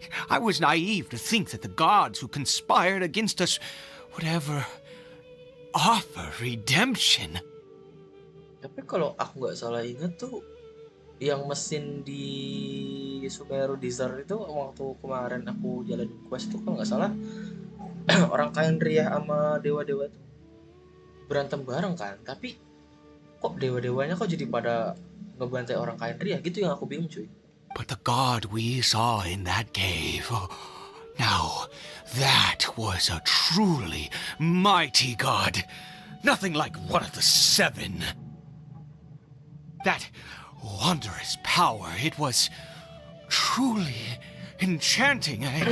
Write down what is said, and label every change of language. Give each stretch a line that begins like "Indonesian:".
English: I was naive to think that the gods who conspired against us would ever offer redemption.
Indonesian: Tapi kalau aku nggak salah ingat tuh, yang mesin di Sumeru Desert itu waktu kemarin aku jalan quest tuh kalau nggak salah orang kain ria sama dewa-dewa itu berantem bareng kan. Tapi kok dewa-dewanya kok jadi pada ngebantai orang kain ria gitu, yang aku bingung cuy.
English: But the god we saw in that cave, now that was a truly mighty god. Nothing like one of the Seven. That wondrous power, it was truly enchanting.